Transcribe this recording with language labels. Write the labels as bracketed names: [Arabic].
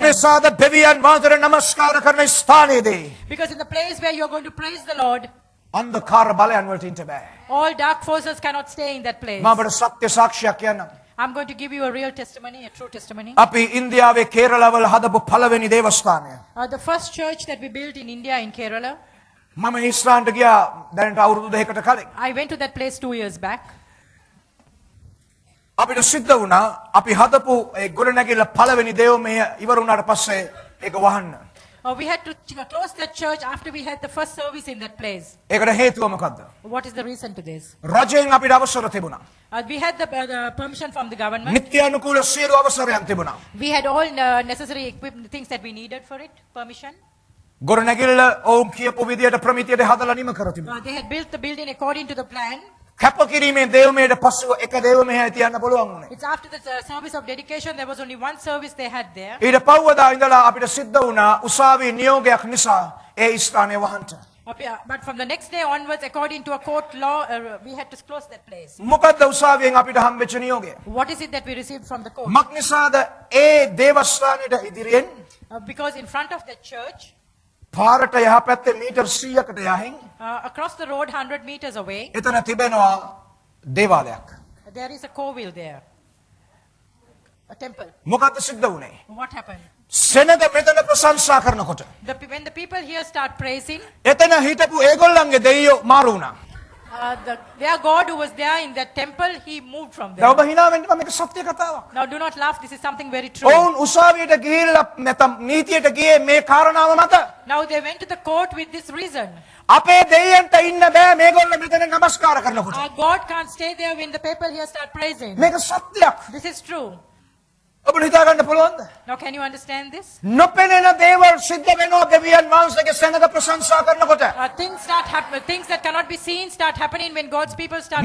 [Sinhala] මක්නිසාද දෙවියන් වහන්සේට නමස්කාර කරන ස්ථානයේදී [English] Because in the place where you are going to praise the Lord, [Sinhala] අන්ධකාර බලයන් වලට ඉන්න බෑ. [English] all dark forces cannot stay in that place. [Sinhala] මම ඔබට සත්‍ය සාක්ෂියක් කියන්නම්. [English] I'm going to give you a real testimony, a true testimony. [Sinhala] අපි ඉන්දියාවේ කේරළවල හදපු පළවෙනි දේවස්ථානය. [English] The first church that we built in India, in Kerala, [Sinhala] මම ඊශ්‍රායලට ගියා දැනට අවුරුදු දෙකකට කලින්. [English] I went to that place 2 years back. [Sinhala] අපිට සිද්ධ වුණා අපි හදපු ඒ ගොඩනැගිල්ල පළවෙනි දේවමය ඉවර වුණාට පස්සේ ඒක වහන්න. [English] We had to close that church after we had the first service in that place. [Sinhala] ඒකට හේතුව මොකද්ද? [English] What is the reason to this? [Sinhala] රජයෙන් අපිට අවසර තිබුණා. [English] We had the permission from the government. [Sinhala] නිත්‍යානුකූල සියලු අවසරයන් තිබුණා. [English] We had all necessary equipment, things that we needed for it, permission. [Sinhala] ගොඩනැගිල්ල ඔවුන් කියපු විදියට ප්‍රමිතියට හදලා නිම කර තිබුණා. [English] They had built the building according to the plan. [Sinhala] කැපකිරීමේ දේවමයට පස්සෙ එක දේවමයයි තියන්න පුළුවන් වුණේ. [English] It's after the service of dedication, there was only one service they had there. [Sinhala] ඊට පවවදා ඉඳලා අපිට සිද්ධ වුණා උසාවි නියෝගයක් නිසා ඒ ස්ථානය වහන්න. [English] But from the next day onwards, according to a court law, we had to close that place. [Sinhala] මොකද්ද උසාවියෙන් අපිට හම්බෙච්ච නියෝගය? [English] What is it that we received from the court? [Sinhala] මක්නිසාද ඒ දේවස්ථානයට ඉදිරියෙන් [English] Because in front of the church, [Sinhala] පාරට යහපැත්තේ metre 100කට යහින් [English] across the road 100 meters away, [Sinhala] එතන තිබෙනවා දේවාලයක්. [English] there is a Kovil there, a temple. [Sinhala] මොකද්ද සිද්ධ වුණේ? [English] What happened? [Sinhala] සෙනග මෙතන ප්‍රශංසා කරනකොට [English] When the people here start praising, [Sinhala] එතන හිටපු ඒගොල්ලන්ගේ දෙයියෝ මාරු වුණා. [English] Their God who was there in that temple, he moved from [Sinhala] දැන් [English] there. [Sinhala] ඔබ hina වෙන්න මේක සත්‍ය කතාවක්. [English] Now do not laugh, this is something very true. [Sinhala] ඔවුන් උසාවියට ගිහිල්ලා නැත්නම් නීතියට ගියේ මේ කාරණාව මත. [English] Now they went to the court with this reason. [Sinhala] අපේ දෙයියන්ට ඉන්න බෑ මේගොල්ලෝ මෙතන නමස්කාර කරනකොට. [English] Our God can't stay there when the people here start praising. [Sinhala] මේක සත්‍යයක්. [English] This is true. [Sinhala] ඔබට හිතා ගන්න පුළුවන්ද? [English] Now can you understand this? [Sinhala] නොපෙනෙන දේවල් සිද්ධ වෙනවා දෙවියන් වහන්සේගේ සෙනඟ ප්‍රශංසා කරනකොට. [English] Things that cannot be seen start happening when God's people start